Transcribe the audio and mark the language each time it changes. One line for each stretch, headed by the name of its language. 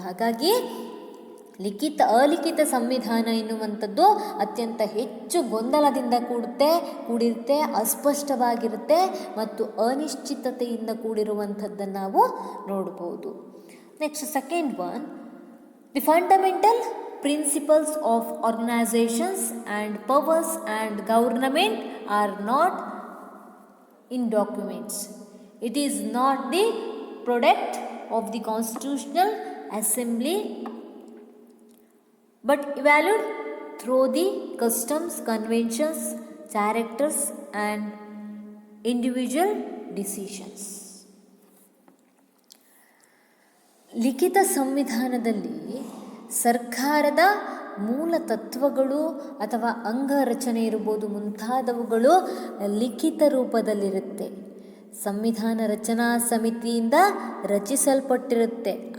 Kannada: ಹಾಗಾಗಿ ಅಲಿಖಿತ ಸಂವಿಧಾನ ಎನ್ನುವಂಥದ್ದು ಅತ್ಯಂತ ಹೆಚ್ಚು ಗೊಂದಲದಿಂದ ಕೂಡಿರುತ್ತೆ, ಅಸ್ಪಷ್ಟವಾಗಿರುತ್ತೆ ಮತ್ತು ಅನಿಶ್ಚಿತತೆಯಿಂದ ಕೂಡಿರುವಂಥದ್ದನ್ನು ನಾವು ನೋಡ್ಬೋದು.
English: Next second one, the fundamental principles of organisations and powers and government are not in documents. It is not the product of the constitutional assembly but evaluated through the customs, conventions, characters and individual decisions.
Kannada: ಲಿಖಿತ ಸಂವಿಧಾನದಲ್ಲಿ ಸರ್ಕಾರದ ಮೂಲ ತತ್ವಗಳು ಅಥವಾ ಅಂಗರಚನೆ ಇರ್ಬೋದು, ಮುಂತಾದವುಗಳು ಲಿಖಿತ ರೂಪದಲ್ಲಿರುತ್ತೆ. ಸಂವಿಧಾನ ರಚನಾ ಸಮಿತಿಯಿಂದ ರಚಿಸಲ್ಪಟ್ಟಿರುತ್ತೆ.